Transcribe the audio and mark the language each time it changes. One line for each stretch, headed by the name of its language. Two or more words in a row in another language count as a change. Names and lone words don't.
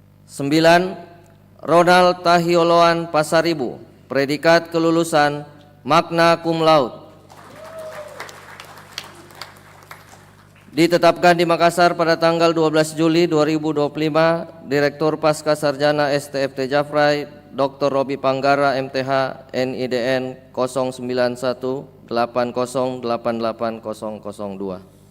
Indonesian: 9. Ronald Tahioloan Pasaribu, predikat kelulusan
Latin: magna cum laude.
Indonesian: Ditetapkan di Makassar pada tanggal 12 Juli 2025, Direktur Pasca Sarjana STFT Jafrai, Dr. Robi Panggara, MTH, NIDN 0918088002.